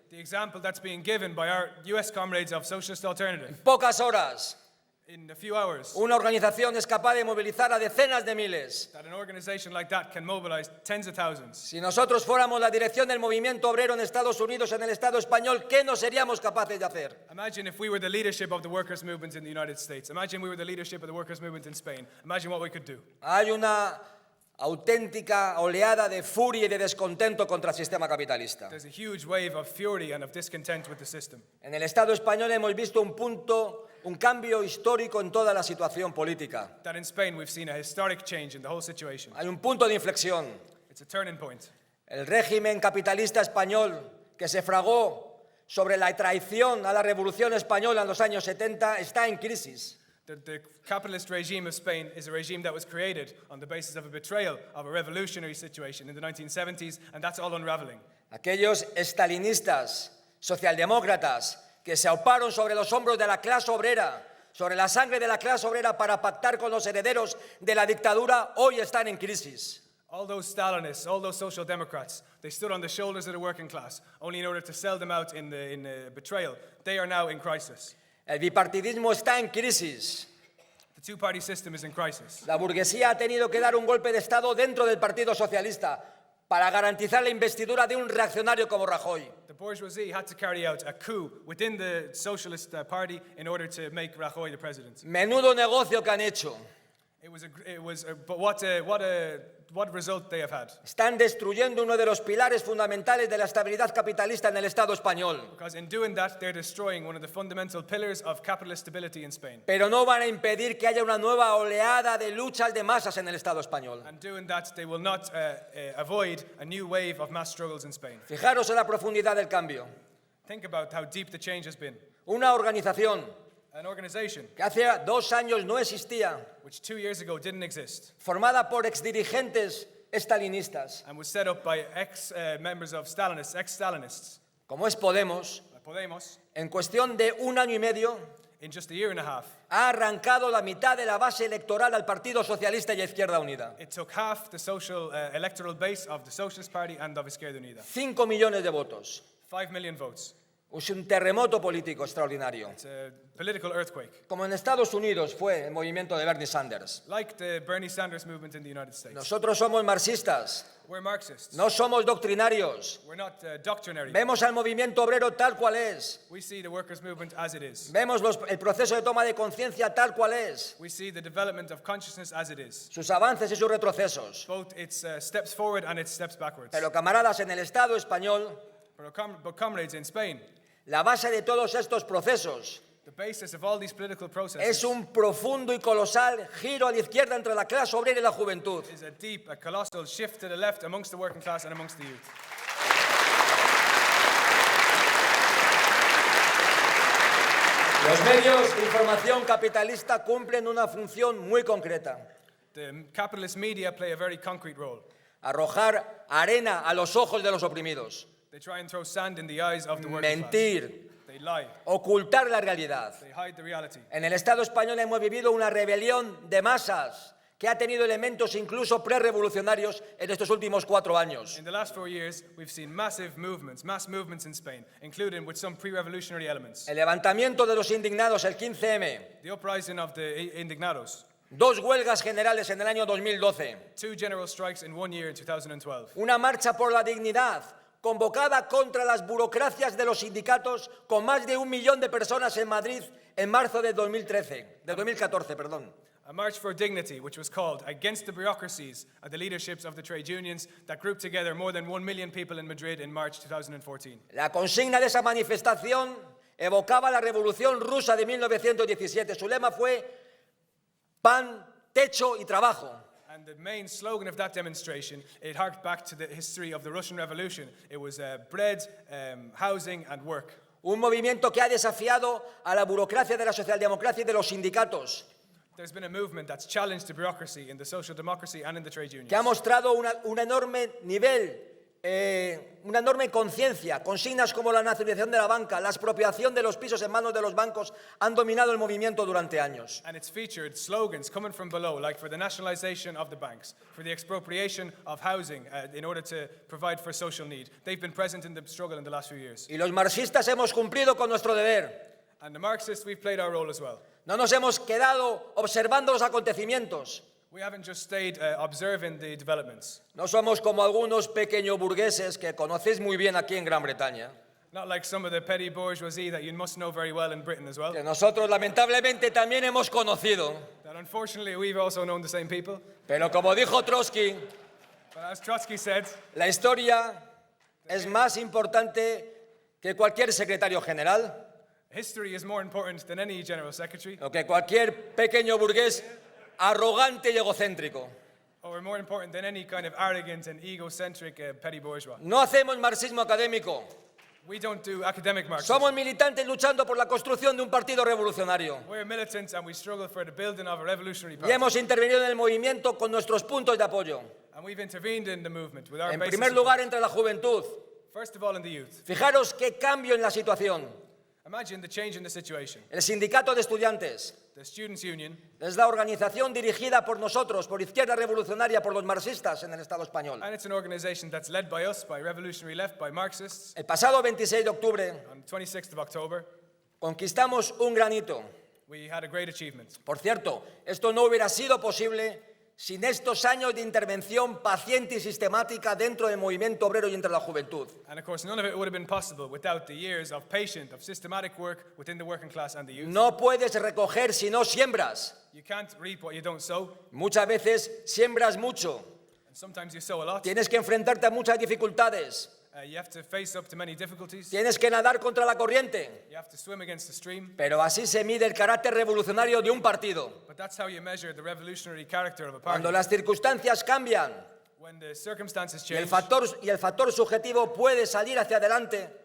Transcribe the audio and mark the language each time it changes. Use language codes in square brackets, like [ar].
[en] The example that's being given by our US comrades of Socialist Alternative. [es] Pocas horas, [en] In a few hours, [es] una organización es capaz de movilizar a decenas de miles. [en] that an organization like that can mobilize tens of thousands. [es] Si nosotros fuéramos la dirección del movimiento obrero en Estados Unidos, en el Estado español, ¿qué no seríamos capaces de hacer? [en] Imagine if we were the leadership of the workers' movement in the United States. Imagine we were the leadership of the workers' movement in Spain. Imagine what we could do. [es] Hay una auténtica oleada de furia y de descontento contra el sistema capitalista. [en] There's a huge wave of fury and of discontent with the system. [es] En el Estado español hemos visto un cambio histórico en toda la situación política. [en] That in Spain we've seen a historic change in the whole situation. [es] Hay un punto de inflexión. [en] It's a turning point. [es] El régimen capitalista español que se fragó sobre la traición a la Revolución Española en los años 70 está en crisis. [en] The capitalist regime of Spain is a regime that was created on the basis of a betrayal of a revolutionary situation in the 1970s, and that's all unraveling. [es] Aquellos estalinistas, socialdemócratas, que se auparon sobre los hombros de la clase obrera, sobre la sangre de la clase obrera para pactar con los herederos de la dictadura, hoy están en crisis. [en] All those Stalinists, all those social democrats, they stood on the shoulders of the working class, only in order to sell them out in the betrayal. They are now in crisis. [es] El bipartidismo está en crisis. [en] The two-party system is in crisis. [es] La burguesía ha tenido que dar un golpe de Estado dentro del Partido Socialista para garantizar la investidura de un reaccionario como Rajoy. [en] The bourgeoisie had to carry out a coup within the Socialist Party in order to make Rajoy the president. [es] Menudo negocio que han hecho. [en] But what result they have had? [es] Están destruyendo uno de los pilares fundamentales de la estabilidad capitalista en el Estado español. [en] Because in doing that, they're destroying one of the fundamental pillars of capitalist stability in Spain. [es] Pero no van a impedir que haya una nueva oleada de luchas de masas en el Estado español. [en] And doing that, they will not avoid a new wave of mass struggles in Spain. [es] Fijaros en la profundidad del cambio. [en] Think about how deep the change has been. [es] Una organización [en] An organization [es] que hace 2 años no existía, [en] which 2 years ago didn't exist [es] formada por exdirigentes estalinistas, [en] and was set up by ex-members of Stalinists, ex-Stalinists, [es] como es Podemos, [en] Podemos, [es] en cuestión de 1 año y medio, [en] in just a year and a half. [es] ha arrancado la mitad de la base electoral al Partido Socialista y a Izquierda Unida. [en] It took half the social electoral base of the Socialist Party and of Izquierda Unida. [es] 5 millones de votos. [en] 5 million votes. [es] Es un terremoto político extraordinario. [en] It's a political earthquake. [es] Como en Estados Unidos fue el movimiento de Bernie Sanders. [en] Like the Bernie Sanders movement in the United States. [es] Nosotros somos marxistas, [en] We're Marxists. [es] no somos doctrinarios. [en] We're not doctrinary. [es] Vemos al movimiento obrero tal cual es. [en] We see the workers' movement as it is. [es] Vemos el proceso de toma de conciencia tal cual es. [en] We see the development of consciousness as it is. [es] Sus avances y sus retrocesos. [en] Both its steps forward and its steps backwards. [es] Pero camaradas, en el Estado español, [en] But comrades in Spain, [es] la base de todos estos procesos [en] the basis of all these political [es] es [en] processes [es] un profundo y colosal giro a la izquierda entre la clase obrera y la juventud. [en] is a deep, a colossal shift to the left amongst the working class and amongst the youth. [es] Los medios de información capitalista cumplen una función muy concreta: [en] The capitalist media play a very concrete role. [es] arrojar arena a los ojos de los oprimidos, [en] They try and throw sand in the eyes of the working class. [es] mentir, [en] They lie. [es] ocultar la realidad. [en] They hide the reality. [es] En el Estado español hemos vivido una rebelión de masas que ha tenido elementos incluso prerevolucionarios en estos últimos 4 años. [en] In the last 4 years, we've seen mass movements in Spain, including with some pre-revolutionary elements. [es] El levantamiento de los indignados, el 15M, [en] The uprising of the indignados, [es] 2 huelgas generales en el año 2012, [en] 2 general strikes in 1 year in 2012, [es] una marcha por la dignidad convocada contra las burocracias de los sindicatos con más de 1 millón de personas en Madrid en marzo de 2014, perdón. [en] a march for dignity which was called against the bureaucracies and the leaderships of the trade unions that grouped together more than 1 million people in Madrid in March 2014. [es] La consigna de esa manifestación evocaba la Revolución Rusa de 1917. Su lema fue pan, techo y trabajo. [en] And the main slogan of that demonstration, it harked back to the history of the Russian Revolution. It was bread, housing and work. [es] Un movimiento que ha desafiado a la burocracia de la socialdemocracia y de los sindicatos, [en] There's been a movement that's challenged the bureaucracy in the social democracy and in the trade unions. [es] que ha mostrado un enorme nivel, una enorme conciencia. Consignas como la nacionalización de la banca, la expropiación de los pisos en manos de los bancos han dominado el movimiento durante años. [en] And it's featured slogans coming from below, like for the nationalization of the banks, for the expropriation of housing in order to provide for social need. They've been present in the struggle in the last few years. [es] Y los marxistas hemos cumplido con nuestro deber. [en] And the Marxists, we've played our role as well. [es] No nos hemos quedado observando los acontecimientos. [en] We haven't just stayed observing the developments. [es] No somos como algunos pequeños burgueses que conocéis muy bien aquí en Gran Bretaña. [en] Not like some of the petty bourgeoisie that you must know very well in Britain as well. [es] Que nosotros lamentablemente también hemos conocido. [en] That unfortunately we've also known the same people. [es] Pero como dijo Trotsky, [en] But as Trotsky said, [es] la historia es más importante que cualquier secretario general, [en] history is more important than any general secretary, [es] o que cualquier pequeño burgués arrogante y egocéntrico. [en] or more important than any kind of arrogant and egocentric petty bourgeois. [es] No hacemos marxismo académico. [en] We don't do academic Marxism. [es] Somos militantes luchando por la construcción de un partido revolucionario. [en] We're militants and we struggle for the building of a revolutionary [es] Y [en] party. [es] hemos intervenido en el movimiento con nuestros puntos de apoyo. [en] And we've intervened in the movement with our [es] En [en] basic [es] primer [en] support. [es] lugar, entre la juventud. [en] First of all, in the youth. [es] Fijaros qué cambio en la situación. [en] Imagine the change in the situation. [es] El sindicato de estudiantes [en] The Students' Union [es] es la organización dirigida por nosotros, por Izquierda Revolucionaria, por los marxistas en el Estado español. [en] and it's an organization that's led by us, by Revolutionary Left, by Marxists. [es] El pasado 26 de octubre [en] On the 26th of October, [es] conquistamos un gran hito. [en] we had a great achievement. [es] Por cierto, esto no hubiera sido posible sin estos años de intervención paciente y sistemática dentro del movimiento obrero y entre la juventud. [en] And of course, none of it would have been possible without the years of patient, of systematic work within the working class and the youth. [es] No puedes recoger si no siembras. [en] You can't reap what you don't sow, [es] Muchas veces siembras mucho. [en] and sometimes you sow a lot. [es] Tienes que enfrentarte a muchas dificultades. [en] You have to face up to many difficulties. [es] Tienes que nadar contra la corriente. [en] You have to swim against the stream. [es] Pero así se mide el carácter revolucionario de un partido. [en] But that's how you measure the revolutionary character of a party. [es] Cuando las circunstancias cambian [en] When the circumstances [es] y el [en] change [es] factor subjetivo puede salir hacia adelante,